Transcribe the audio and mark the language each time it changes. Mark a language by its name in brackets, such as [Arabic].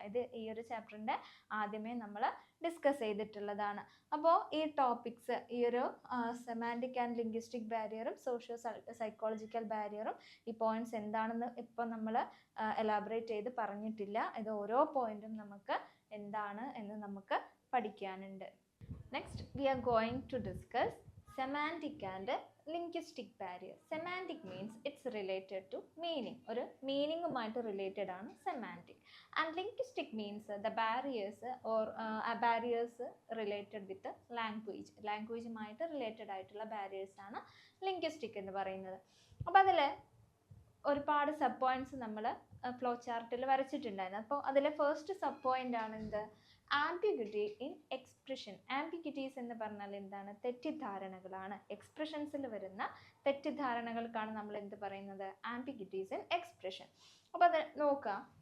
[Malayalam] ഇത് ഈ ഒരു ചാപ്റ്ററിൻ്റെ ആദ്യമേ നമ്മൾ ഡിസ്കസ് ചെയ്തിട്ടുള്ളതാണ്. അപ്പോൾ ഈ ടോപ്പിക്സ്, ഈ ഒരു semantic and linguistic ബാരിയറും socio psychological ബാരിയറും ഈ പോയിന്റ്സ് എന്താണെന്ന് ഇപ്പോൾ നമ്മൾ എലാബറേറ്റ് ചെയ്ത് പറഞ്ഞിട്ടില്ല. ഇത് ഓരോ പോയിന്റും നമുക്ക് എന്താണ് എന്ന് നമുക്ക് പഠിക്കാനുണ്ട്. [English] Next, we are going to discuss semantic and linguistic barrier. Semantic means it's related to meaning. [Malayalam] ഒരു മീനിങ്ങുമായിട്ട് റിലേറ്റഡ് ആണ് semantic. [English] And linguistic means the barriers or barriers related with the language. [Malayalam] ലാംഗ്വേജുമായിട്ട് related ആയിട്ടുള്ള ബാരിയേഴ്സ് ആണ് linguistic എന്ന് പറയുന്നത്. അപ്പോൾ അതിൽ ഒരുപാട് sub points നമ്മൾ ഫ്ലോ ചാർട്ടിൽ വരച്ചിട്ടുണ്ടായിരുന്നു. അപ്പോൾ അതിലെ ഫസ്റ്റ് സബ് പോയിന്റ് ആണ് എന്ത്, ആംബിഗ്വിറ്റി ഇൻ എക്സ്പ്രഷൻ. ആംബിഗ്വിറ്റീസ് എന്ന് പറഞ്ഞാൽ എന്താണ്, തെറ്റിദ്ധാരണകളാണ്. എക്സ്പ്രഷൻസിൽ വരുന്ന തെറ്റിദ്ധാരണകൾക്കാണ് നമ്മൾ എന്ത് പറയുന്നത്, ആംബിഗ്വിറ്റീസ് ഇൻ എക്സ്പ്രഷൻ. അപ്പോൾ അത് നോക്കാം.